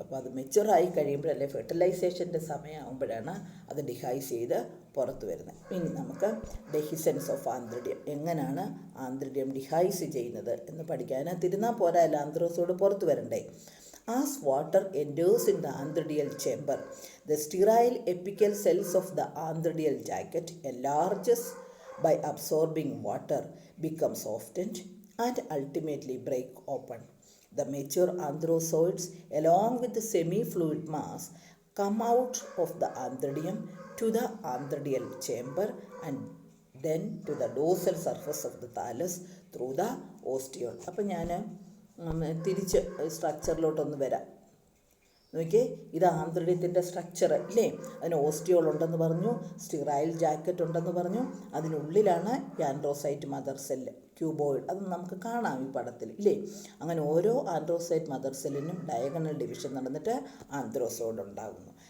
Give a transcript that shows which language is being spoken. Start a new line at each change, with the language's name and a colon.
Malayalam: അപ്പോൾ അത് മെച്ചുറായി കഴിയുമ്പോഴല്ലേ, ഫെർട്ടിലൈസേഷൻ്റെ സമയമാകുമ്പോഴാണ് അത് ഡിഹൈസ് ചെയ്ത് പുറത്ത് വരുന്നത്. ഇനി നമുക്ക് ഡെഹിസൻസ് ഓഫ് ആന്ത്രിഡ്യം, എങ്ങനെയാണ് ആന്ത്രിഡ്യം ഡിഹൈസ് ചെയ്യുന്നത് എന്ന് പഠിക്കാൻ. തിരുന്നാൽ പോരാല്ല, ആന്ത്രോസോയിഡ് പുറത്ത് വരണ്ടേ.
English: As water enters in the anthodial chamber, the sterile apical cells of the anthodial jacket enlarges by absorbing water, become softened and ultimately break open. The mature anthrozoids, along with the semi-fluid mass, come out of the anthodium to the anthodial chamber and then to the dorsal surface of the thallus through the ostiole.
Malayalam: അപ്പം ഞാൻ തിരിച്ച് സ്ട്രക്ചറിലോട്ടൊന്ന് വരാം. നോക്കിയേ, ഇത് ആന്ത്രിഡ്യത്തിൻ്റെ structure ഇല്ലേ? അതിന് ഓസ്റ്റിയോൾ ഉണ്ടെന്ന് പറഞ്ഞു, സ്റ്റിറൈൽ ജാക്കറ്റ് ഉണ്ടെന്ന് പറഞ്ഞു, അതിനുള്ളിലാണ് ആൻഡ്രോസൈറ്റ് മദർ സെല്ല് ക്യൂബോയിഡ്. അത് നമുക്ക് കാണാം ഈ പടത്തിൽ ഇല്ലേ? അങ്ങനെ ഓരോ ആൻഡ്രോസൈറ്റ് മദർ സെല്ലിനും ഡയഗണൽ ഡിവിഷൻ നടന്നിട്ട് ആന്ത്രോസോയിഡ് ഉണ്ടാകുന്നു.